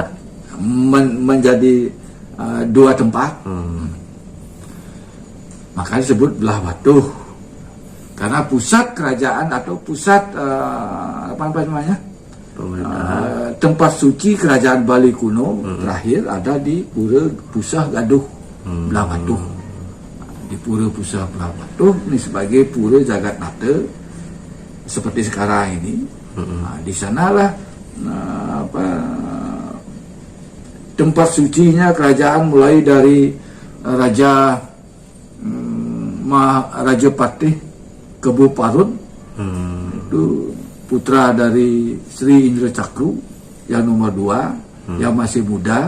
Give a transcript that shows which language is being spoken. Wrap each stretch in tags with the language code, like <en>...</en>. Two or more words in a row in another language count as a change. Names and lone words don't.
<id>Menjadi dua tempat. Maka disebut Belah Batuh. Karena pusat kerajaan atau pusat tempat suci kerajaan Bali kuno terakhir ada di Pura Pusah Gaduh Belah Batuh. Di Pura Pusah Belah Batuh ini sebagai Pura Jagat Nata seperti sekarang ini. Di sanalah tempat sucinya kerajaan mulai dari Raja Patih Kebu Parun, itu putra dari Sri Indra Cakru yang nomor 2, yang masih muda.</id>